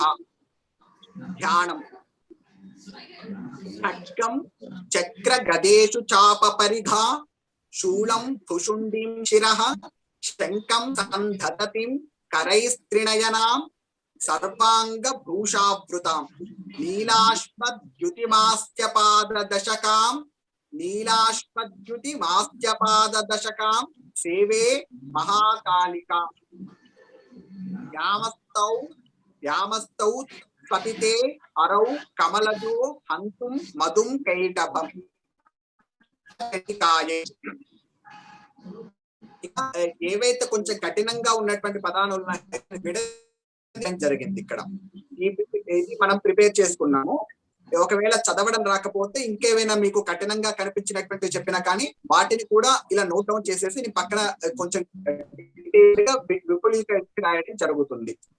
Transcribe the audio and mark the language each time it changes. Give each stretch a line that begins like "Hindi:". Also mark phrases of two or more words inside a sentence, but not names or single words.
Sanskrit: ध्यानम खड्गम चक्र गदेषु चाप परिघा, शूलं भुषुंडीं शिरः, शंकं संधततिं करैस्त्रिनयनां, सर्वांग भूषावृतां, नीलाश्मद्युतिमास्त्यपाददशकां, नीलाश्मद्युतिमास्त्यपाददशकां सेवे महाकालिका। यामस्तौ यामस्तौ पतिते अरौ कमलजो हंतुं मधुं कैटभम्।
Telugu: ఏవైతే కొంచెం కఠినంగా ఉన్నటువంటి పదాలు జరిగింది ఇక్కడ ఇది మనం ప్రిపేర్ చేసుకున్నాము. ఒకవేళ చదవడం రాకపోతే ఇంకేమైనా మీకు కఠినంగా కనిపించినటువంటి చెప్పినా కానీ వాటిని కూడా ఇలా
English: note down
Telugu: చేసేసి నీ పక్కన కొంచెం విపులీకరించి రాయడం జరుగుతుంది.